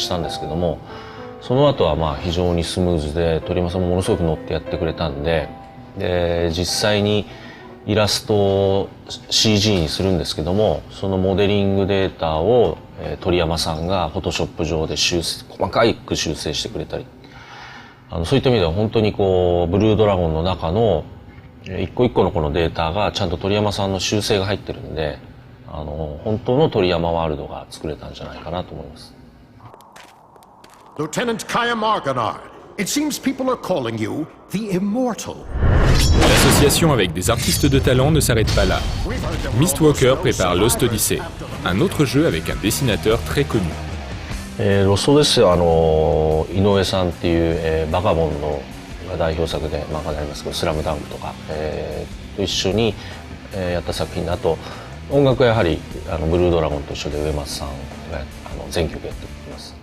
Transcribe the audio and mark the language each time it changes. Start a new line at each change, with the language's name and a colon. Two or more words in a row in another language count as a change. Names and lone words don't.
Japanese: したんですけども、その後は非常にスムーズで、鳥山さんもものすごく乗ってやってくれたんで、実際にイラストを CG にするんですけども、そのモデリングデータを、鳥山さんがフォトショップ上で細かく修正してくれたり、そういった意味では本当にこうブルードラゴンの中の一個一個のこのデータがちゃんと鳥山さんの修正が入ってるんで、本当の鳥山ワールドが作れたんじゃないかなと思います。
English: Lieutenant Kaya Marganar, it seems people are calling you the Immortal.
French: L'association avec des artistes de talent ne s'arrête pas là. Mistwalker prépare Lost Odyssey, un autre jeu avec un dessinateur très connu.
Japanese: ロストですよ、井上さんっていう、バカボンの代表作で漫画になりますけど、スラムダンクとか、と一緒に、やった作品で、あと音楽はやはりブルードラゴンと一緒で上松さんが全曲やっています。